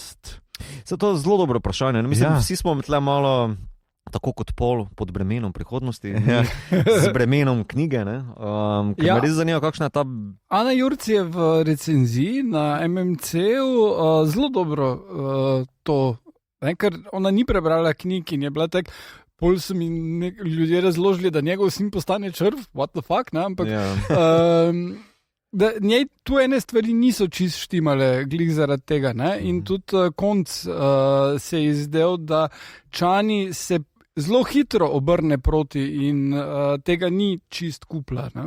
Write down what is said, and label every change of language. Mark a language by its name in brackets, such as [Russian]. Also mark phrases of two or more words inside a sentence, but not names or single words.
[Slovenian] To je zelo dobro vprašanje. Mislim, vsi smo tle malo tako kot Pol pod bremenom prihodnosti, z bremenom knjige. Ker me res zanima, kakšna je ta... Ana Jurc je v recenziji na MMC-u zelo dobro to, ker ona ni prebrala knjig in je bila tak... Pol so mi ljudje razložili, da njegov sin postane črv, [English] what the fuck, [Slovenian] ne? Ampak da njej tu ene stvari niso čist štimale glih zaradi tega, ne? In tudi konc se je izdel, da Chani se zelo hitro obrne proti in tega ni čist kupla, ne?